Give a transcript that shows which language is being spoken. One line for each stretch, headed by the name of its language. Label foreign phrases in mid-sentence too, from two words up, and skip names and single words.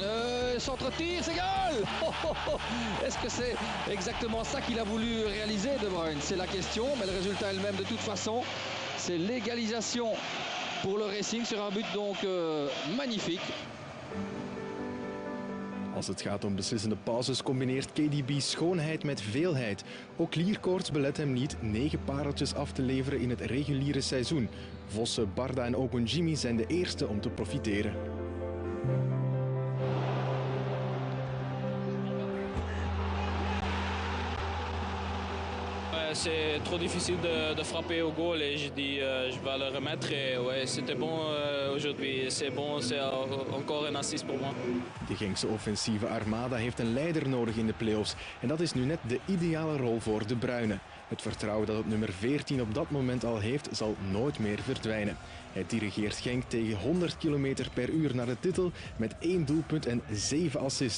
French: Centre-tir, c'est goal. Est-ce que c'est exactement ça qu'il a voulu réaliser, De Bruyne? C'est la question, mais le résultat est le même de toute façon. C'est l'égalisation pour le Racing sur un but donc magnifique.
Dutch: Als het gaat om beslissende passes combineert KDB schoonheid met veelheid. Ook klierkoorts belet hem niet 9 pareltjes af te leveren in het reguliere seizoen. Vossen, Barda en Ogunjimi zijn de eerste om te profiteren.
French: C'est trop difficile de frapper au goal et je dis je vais le remettre et ouais, c'était bon aujourd'hui, c'est bon, c'est encore un assist pour moi.
Dutch: De Genkse offensieve armada heeft een leider nodig in de play-offs en dat is nu net de ideale rol voor De Bruyne. Het vertrouwen dat het nummer 14 op dat moment al heeft, zal nooit meer verdwijnen. Hij dirigeert Genk tegen 100 km per uur naar de titel met 1 doelpunt en 7 assists.